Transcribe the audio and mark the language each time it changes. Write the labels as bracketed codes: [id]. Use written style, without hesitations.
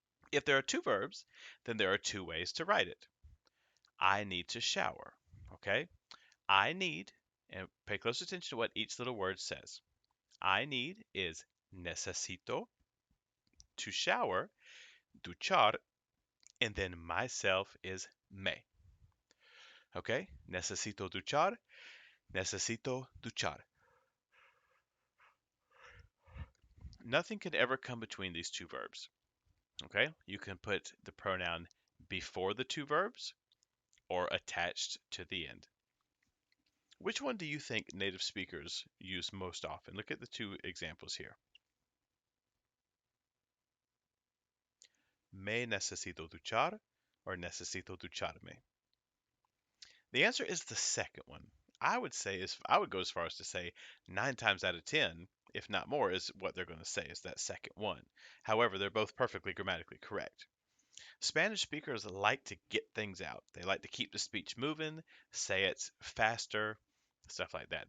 [en] If there are two verbs, then there are two ways to write it. I need to shower. Okay? I need, and pay close attention to what each little word says. I need is necesito to shower, duchar, and then myself is me. Okay? [es] Necesito duchar, necesito duchar. [en] Nothing can ever come between these two verbs. Okay? You can put the pronoun before the two verbs or attached to the end. Which one do you think native speakers use most often? Look at the two examples here. [es] Me necesito duchar or necesito ducharme? [en] The answer is the second one. I would go as far as to say 9 times out of 10, if not more, is what they're going to say is that second one. However, they're both perfectly grammatically correct. Spanish speakers like to get things out. They like to keep the speech moving, say it faster, stuff like that.